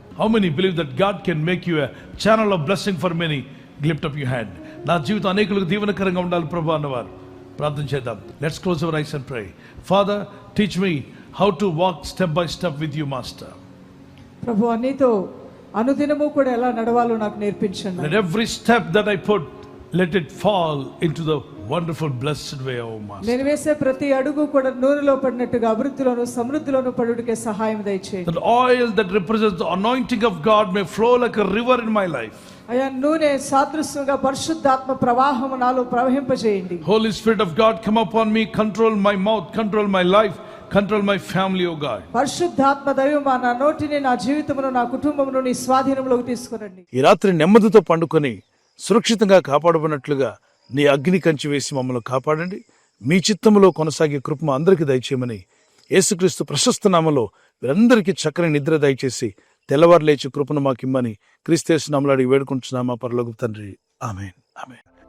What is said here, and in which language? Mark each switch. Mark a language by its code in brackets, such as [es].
[en] How many believe that God can make you a channel of blessing for many? Lift up your hand. [te] నా జీవితం అనేకులకు దీవెనకరంగా ఉండాలి ప్రభు అన్నవారు ప్రార్థన చేద్దాం. [en] Let's close our eyes and pray. Father, teach me how to walk step by step with you master. [te] ప్రభు, నీతో అనుదినము కూడా ఎలా నడవాలో నాకు నేర్పించండి. [en] Let every step that I put, let it fall into the wonderful blessed way, O Master. [te] నేను వేసే ప్రతి అడుగు కూడా నూనెలో పడినట్టుగా అభివృద్ధిలోను సమృద్ధిలోను పడుటకే సహాయం దయచేయండి. [en] That oil that represents the anointing of God may flow like a river in my life. [te] అయా, నూనె సాదృశ్యంగా పరిశుద్ధాత్మ ప్రవాహము నాలో ప్రవహింపజేయండి. [en] Holy Spirit of God, come upon me, control my mouth, control my life, control my family, O God. [te] పరిశుద్ధాత్మ దైవమా, నా నోటిని, నా జీవితమును, నా కుటుంబమును నీ స్వాధీనంలోకి తీసుకురండి. ఈ రాత్రి నెమ్మదితో పండుకొని సురక్షితంగా కాపాడబడినట్లుగా నీ అగ్ని కంచి వేసి మమ్మల్ని కాపాడండి. మీ చిత్తములో కొనసాగే కృప అందరికీ దయచేయమని యేసుక్రీస్తు ప్రశస్త నామములో వీరందరికీ చక్కని నిద్ర దయచేసి తెల్లవారు లేచి కృపను మాకిమ్మని క్రీస్తు నామములో అడిగి వేడుకుంటున్నామా పరలోకపు తండ్రి. ఆమేన్, ఆమేన్.